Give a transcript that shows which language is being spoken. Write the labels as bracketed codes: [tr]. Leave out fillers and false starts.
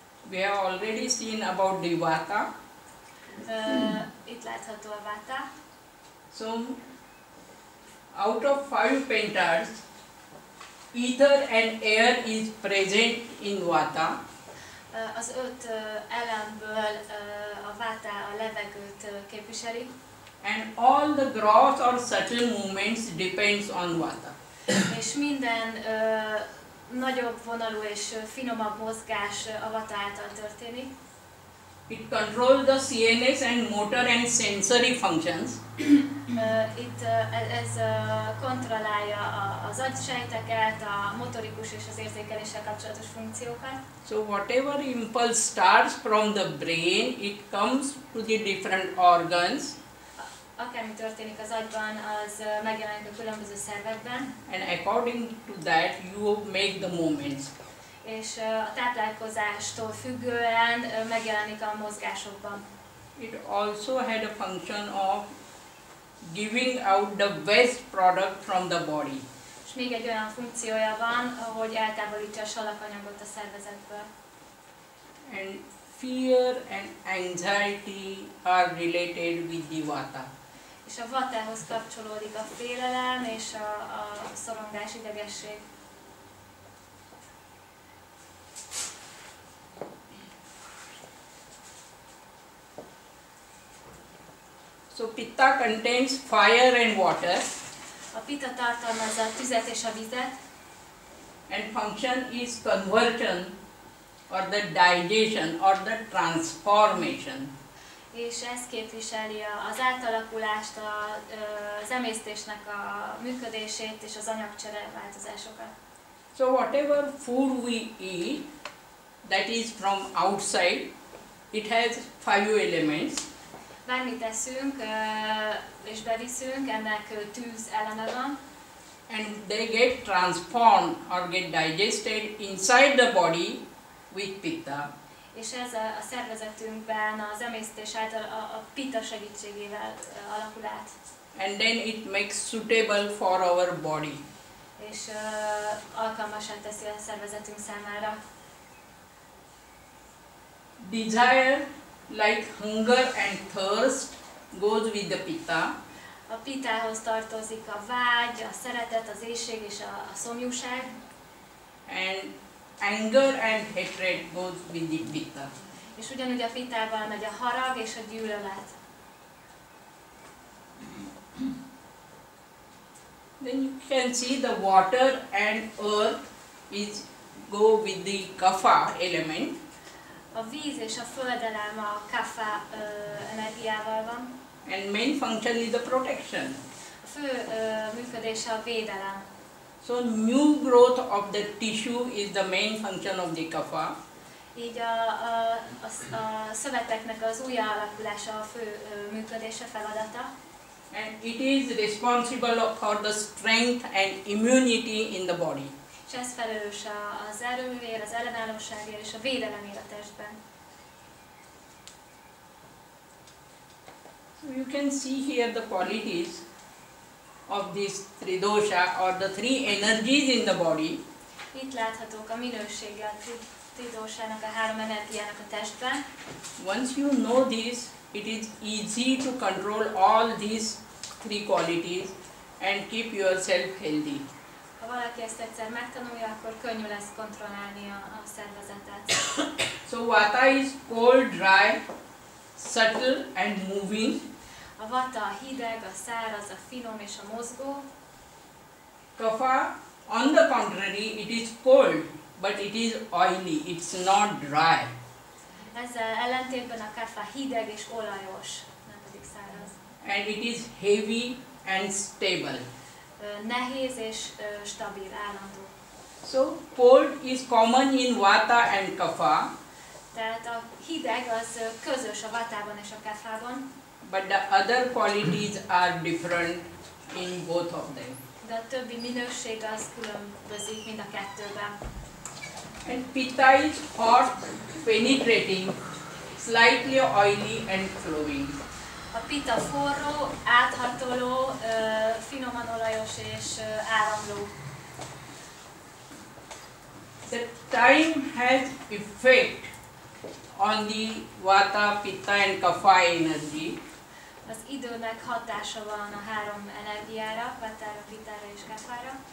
[en] We have already seen about the vata. [hu] Itt látható a vata. [en] So, out of 5 pentas, ether and air is present in vata. [hu] Az 5 elemből a vata a levegőt képviseli. [en] And all the gross or subtle movements depends on vata. [hu] És minden nagyobb vonalú és finomabb mozgás a vata által történik. [en] It controls the CNS and motor and sensory functions. [hu] Itt ez kontrollálja az agysejteket, a motorikus és az érzékeléssel kapcsolatos funkciókat. [en] So whatever impulse starts from the brain, it comes to the different organs. [hu] Akármi történik az agyban, az megjelenik a különböző szervekben. [en] And according to that, you make the movements. [hu] És a táplálkozástól függően megjelenik a mozgásokban. [en] It also had a function of giving out the waste product from the body. [hu] És még egy olyan funkciója van, hogy eltávolítsa a salakanyagot a szervezetből. [en] And fear and anxiety are related with the vata. [hu] És a vatához kapcsolódik a félelem és a szorongás, idegesség. [en] So pitta contains fire and water. [hu] A pitta tartalmazza a tüzet és a vizet. [en] And function is conversion or the digestion or the transformation. [hu] És ez képviseli az átalakulást, az emésztésnek a működését és az anyagcsere változásokat. [en] So whatever food we eat, that is from outside, it has 5 elements. [hu] Bármit eszünk és beviszünk, ennek tűz eleme van. [en] And they get transformed or get digested inside the body with pitta. [hu] És ez a szervezetünkben az emésztés által a pitta segítségével alakul át. [en] And then it makes suitable for our body. [hu] És alkalmassá teszi a szervezetünk számára. [en] Desire, like hunger and thirst, goes with the pitta. [hu] A pittához tartozik a vágy, a szeretet, az éhség és a szomjúság. [en] And anger and hatred goes with the pitta. [hu] És ugyanúgy a pitával megy a harag és a gyűlölet. [en] Then you can see the water and earth is go with the kapha element. [hu] A víz és a földelem a kapha energiával van. [en] And main function is the protection. [hu] A fő működése a védelem. [en] So new growth of the tissue is the main function of the kapha. [hu] Így a szöveteknek az újjáalakulása a fő működése, feladata. [en] And it is responsible for the strength and immunity in the body. [hu] És ez felelős az erőért, az ellenállóságért és a védelemért a testben. [en] So you can see here the qualities of this tridosha or the three energies in the body. [hu] Itt láthatók a minősége a tridósának, a három energiának a testben. [en] Once you know this, it is easy to control all these three qualities and keep yourself healthy. [hu] Ha valaki ezt egyszer megtanulja, akkor könnyű lesz kontrollálni a szervezetet. [en] So vata is cold, dry, subtle and moving. [hu] A vata a hideg, a száraz, a finom és a mozgó. [en] Kapha, on the contrary, it is cold, but it is oily, it's not dry. [hu] Ezzel ellentétben a kapha hideg és olajos, nem pedig száraz. [en] And it is heavy and stable. [hu] Nehéz és stabil, állandó. [en] So cold is common in vata and kapha, [hu] Tehát a hideg az közös a vatában és a kaphában, [en] but the other qualities are different in both of them. [hu] de a többi minőség az különbözik mind a kettőben. [en] And pitta is hot, penetrating, slightly oily and flowing. [hu] A pitta forró, áthatoló, finoman olajos és áramló. [en] The time has effect on the vata, pitta and kapha energy. [hu] Az időnek hatása van a három energiára, vatára, pittára és kaphára.